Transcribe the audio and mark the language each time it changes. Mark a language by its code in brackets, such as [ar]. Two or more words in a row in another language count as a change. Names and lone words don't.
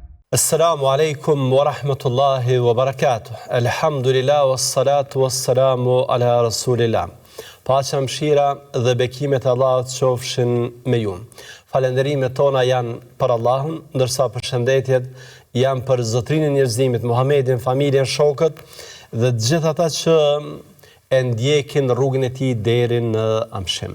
[ar] السلام عليكم ورحمة الله وبركاته. الحمد لله والصلاة والسلام على رسول الله. [sq] Paqja, mëshira dhe bekimet e Allahut qofshin me ju. Falenderimet tona janë për Allahun, ndërsa përshëndetjet janë për Zotrinin e njerëzimit, Muhamedin, familjen, shokët dhe të gjithë ata që e ndjekin rrugën e tij deri në amshim.